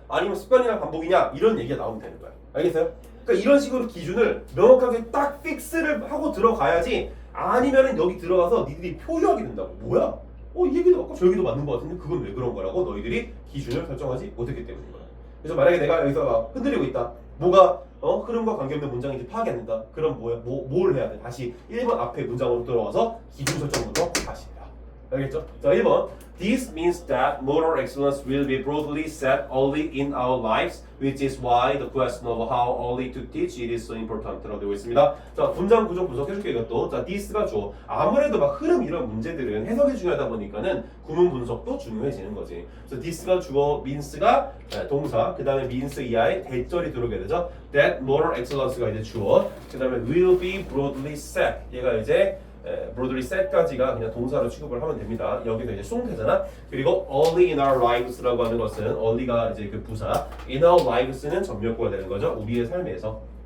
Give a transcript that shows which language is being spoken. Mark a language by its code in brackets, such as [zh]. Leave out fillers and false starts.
[ko] 아니면 습관이나 반복이냐? 이런 얘기가 나오면 되는 거야. 알겠어요? 그러니까 이런 식으로 기준을 명확하게 딱 픽스를 하고 들어가야지 아니면은 여기 들어가서 니들이 표류하게 된다고. 뭐야? 이 얘기도 맞고 저 얘기도 맞는 거 같은데 그건 왜 그런 거라고 너희들이 기준을 설정하지 못했기 때문인 거야. 그래서 만약에 내가 여기서 막 흔들리고 있다. 뭐가 흐름과 관계없는 문장인지 파악이 안 된다. 그럼 뭐야? 뭘 해야 돼? 다시 1번 앞에 문장으로 들어와서 기준 설정부터 다시 해라. 알겠죠? 자, 1번. [en] This means that moral excellence will be broadly set only in our lives, which is why the question of how early to teach it is so important. [ko] 라고 되어 있습니다. 자, 문장 구조 분석해줄게 이것도. 자, this가 주어. 아무래도 막 흐름 이런 문제들은 해석이 중요하다 보니까는 구문 분석도 중요해지는 거지. 그래서 this가 주어, means가 동사, 그 다음에 means 이하의 대절이 들어오게 되죠. [en] That moral excellence [ko] 가 이제 주어, 그 다음에 [en] will be broadly set. [ko] 얘가 이제 [en] broadly set [ko] 까지가 그냥 동사로 취급을 하면 됩니다. 여기서 이제 수동태잖아. 그리고 [en] early in our lives [ko] 라고 하는 것은 early가 이제 그 부사, in our lives는 전명구가 되는 거죠. 우리의 삶에서.